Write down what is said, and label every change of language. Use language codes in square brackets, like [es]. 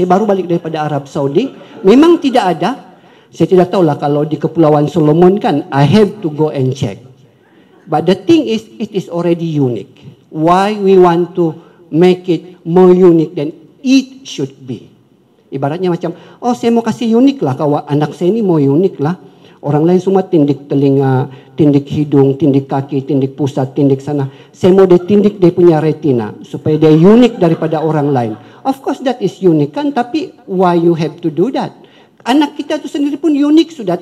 [ms] Saya baru balik daripada Arab Saudi, memang tidak ada. Saya tidak tahulah kalau di Kepulauan Solomon kan, [en] I have to go and check. But the thing is, it is already unique. Why we want to make it more unique than it should be? [ms] Ibaratnya macam, oh saya mau kasih unik lah, kawan anak saya ini mau unik lah. Orang lain semua tindik telinga, tindik hidung, tindik kaki, tindik pusat, tindik sana. Saya mau dia tindik dia punya retina supaya dia unik daripada orang lain. [en] Of course that is unique [ms] kan, tapi [en] why you have to do that? [ms] Anak kita itu sendiri pun unik sudah.